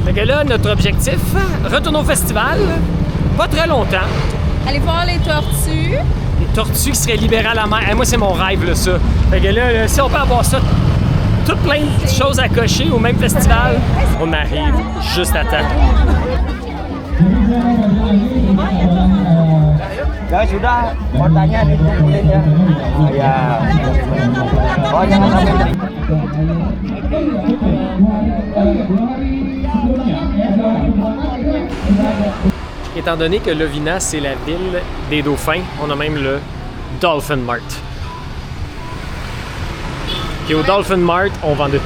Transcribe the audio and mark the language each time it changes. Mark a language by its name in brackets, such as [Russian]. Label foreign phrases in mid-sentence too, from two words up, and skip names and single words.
[French] Fait que là, notre objectif, retourner au festival, pas très longtemps. Allez voir les tortues. Les tortues qui seraient libérées à la mer. Moi, c'est mon rêve, là, ça. Fait que là, si on peut avoir ça, tout plein de choses à cocher au même festival, on arrive juste à temps. [Indonesian] Ya sudah, kotanya dikumpulin ya. Ya. Oh, jangan sampai. [French] Étant donné que Lovina, c'est la ville des dauphins, on a même le Dolphin Mart. Et au Dolphin Mart, on vend de tout.